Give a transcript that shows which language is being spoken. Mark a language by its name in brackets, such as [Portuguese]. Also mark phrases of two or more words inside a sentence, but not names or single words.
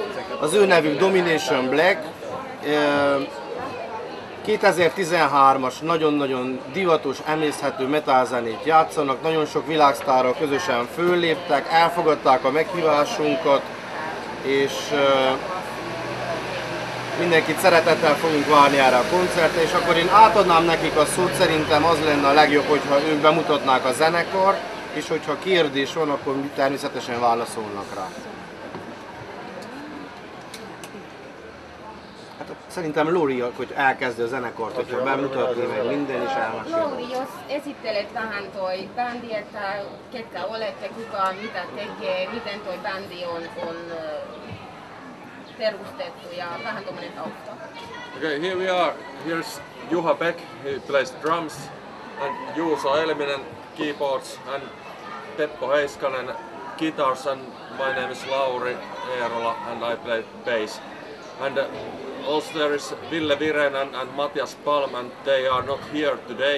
[Hungarian] Az ő nevük Domination Black, 2013-as nagyon-nagyon divatos, emészhető metalzenét játszanak, nagyon sok világsztárral közösen fölléptek, elfogadták a meghívásunkat, és mindenkit szeretettel fogunk várni erre a koncertre, és akkor én átadnám nekik a szót, szerintem az lenne a legjobb, hogyha ők bemutatnák a zenekart, és hogyha kérdés van, akkor természetesen válaszolnak rá. Hát szerintem Lori, hogy elkezdi a zenekart, hogyha bemutatni meg minden is elmesél. [Finnish] Lori, jos esittelet vähän toi bändi, että ketkä olette, kuka, mitä tekee, miten toi bändi on perustettu ja vähän tommonen tausta. [English] Okay, here we are. Here's Juha Beck, he plays drums, and Juuso Elminen, keyboards, and Teppo Heiskanen, guitars, and my name is Lauri Eerola, and I play bass. And also there is Ville Virenen and Matias Palm, and they are not here today.